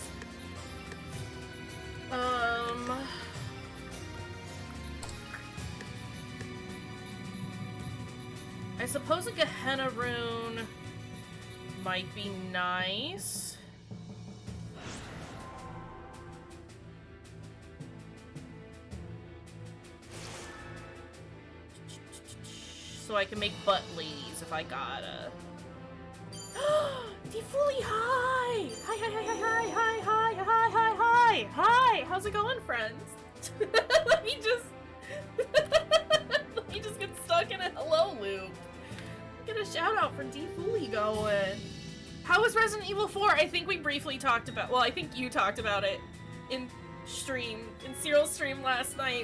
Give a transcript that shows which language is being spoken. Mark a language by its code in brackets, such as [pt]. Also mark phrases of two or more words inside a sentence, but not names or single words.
[en] I suppose a Gehenna rune might be nice. So I can make butt ladies if I gotta. Defuli, hi! Hi, hi, hi, hi, hi, hi, hi, hi, hi, hi! Hi! How's it going, friends? Let me just get stuck in a hello loop. Get a shout out for Defuli going. How was Resident Evil 4? I think we briefly talked about, well, I think you talked about it in Cyril's stream last night.